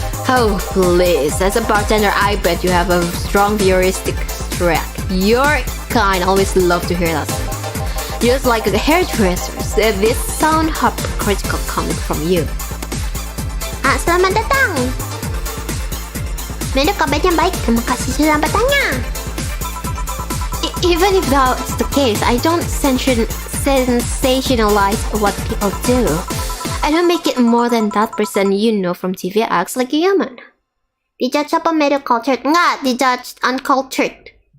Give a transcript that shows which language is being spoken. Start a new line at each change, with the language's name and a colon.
English: Oh, please. As a bartender, I bet you have a strong heuristic track. Your kind always love to hear that. Just like the hairdressers, this sound hypocritical coming from you.
Indonesian: Selamat datang. Meru kabarnya baik, terima kasih sudah bertanya.
English: Even if that's the case, I don't sensationalize what people do. I don't make it more than that person you know from TV acts like a human.
Indonesian: Dijudge apa Meru cultured? Enggak, dijudge uncultured.